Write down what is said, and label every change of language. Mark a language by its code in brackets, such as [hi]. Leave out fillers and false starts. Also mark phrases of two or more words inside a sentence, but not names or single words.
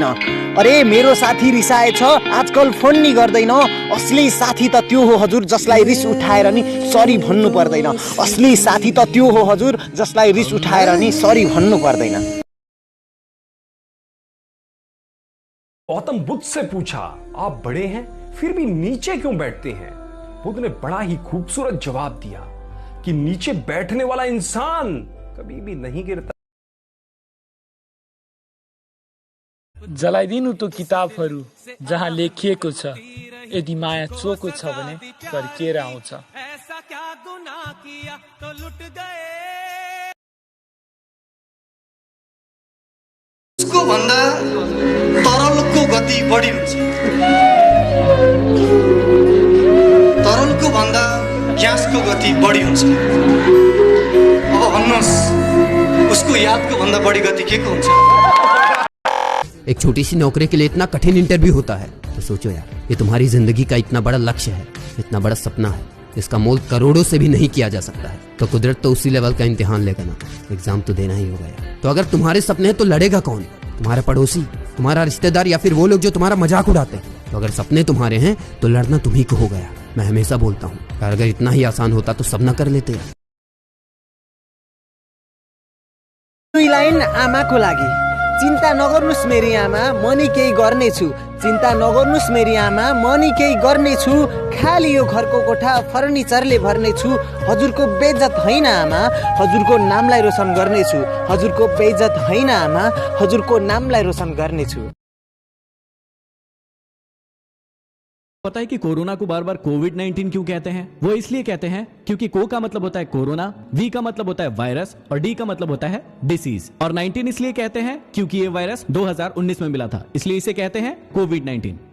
[ne] अरे मेरो साथी रिसाएछ आजकल फोन नि गर्दैन। असली साथी त त्यो हो हजुर जसलाई रिस उठाएर नि सरी भन्नु पर्दैन। असली साथी त त्यो हो हजुर जसलाई रिस उठाएर नि सरी भन्नु पर्दैन। [hi] गौतम बुद्ध से पूछा, आप बड़े हैं फिर भी नीचे क्यों बैठते हैं? बुद्ध ने बड़ा ही खूबसूरत जवाब दिया कि नीचे बैठने वाला इंसान कभी भी नहीं गिरता। [ne] जलाइदिनु तो किताबहरू जहाँ लेखिएको छ, यदि माया चोको छ भने फर्किएर आउँछ। उसको भन्दा तरलको गति बढी हुन्छ, तरलको भन्दा ग्यासको गति बढी हुन्छ। अब भन्नुहोस् उसको यादको भन्दा बढी गति के को हुन्छ? [hi] एक छोटी सी नौकरी के लिए इतना कठिन इंटरव्यू होता है, तो सोचो यार ये तुम्हारी जिंदगी का इतना बड़ा लक्ष्य है, इतना बड़ा सपना है, इसका मोल करोड़ों से भी नहीं किया जा सकता है। तो कुदरत तो उसी लेवल का इम्तिहान लेगा ना, एग्जाम तो देना ही होगा यार। तो अगर तुम्हारे सपने हैं तो लड़ेगा कौन? तुम्हारा पड़ोसी, तुम्हारा रिश्तेदार, या फिर वो लोग जो तुम्हारा मजाक उड़ाते हैं? तो अगर सपने तुम्हारे हैं तो लड़ना तुम्ही को हो गया। मैं हमेशा बोलता हूँ यार, अगर इतना ही आसान होता तो सब न कर लेते यार। [ne] लाइन आमाको लागि चिन्ता नगर्नुस् मेरी आमा, म नि केही गर्नेछु। चिन्ता नगर्नुस् मेरी आमा, म नि केही गर्नेछु। खाली यो घरको कोठा फर्निचरले भर्नेछु। हजुरको बेइज्जत होइन आमा, हजुरको नामलाई रोशन गर्नेछु। हजुरको बेइज्जत होइन आमा, हजुरको नामलाई रोशन गर्नेछु। [hi] पता है कि कोरोना को बार बार कोविड-19 क्यों कहते हैं? वो इसलिए कहते हैं क्योंकि को का मतलब होता है कोरोना, वी का मतलब होता है वायरस और डी का मतलब होता है डिसीज, और 19 इसलिए कहते हैं क्योंकि ये वायरस 2019 में मिला था, इसलिए इसे कहते हैं कोविड-19।